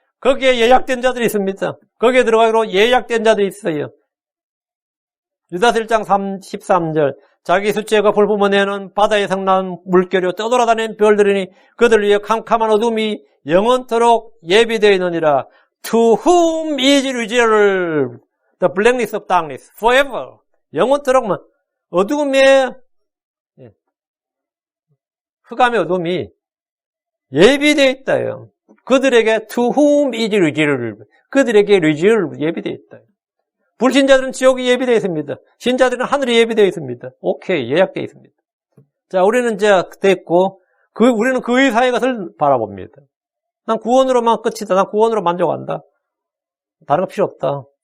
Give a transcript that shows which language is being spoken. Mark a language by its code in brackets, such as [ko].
[ko] 거기에 예약된 자들이 있습니다. 거기에 들어가기로 예약된 자들이 있어요. 유다서 1장 13절. 자기 수치가 볼품어내는 바다에 성난 물결이 떠돌아다니는 별들이니 그들 위해 캄캄한 어둠이 영원토록 예비되어 있느니라. [en] To whom is reserved the blackness of darkness forever. [ko] 영원토록 어둠의 흑암의 어둠이 예비되어 있다요. 그들에게 [en] to whom is reserved. [ko] 그들에게 reserved 예비되어 있다. 불신자들은 지옥이 예비되어 있습니다. 신자들은 하늘이 예비되어 있습니다. 오케이, 예약되어 있습니다. 자, 우리는 이제 됐고, 우리는 그 이상의 것을 바라봅니다. 난 구원으로만 끝이다. 난 구원으로 만족한다. 다른 거 필요 없다.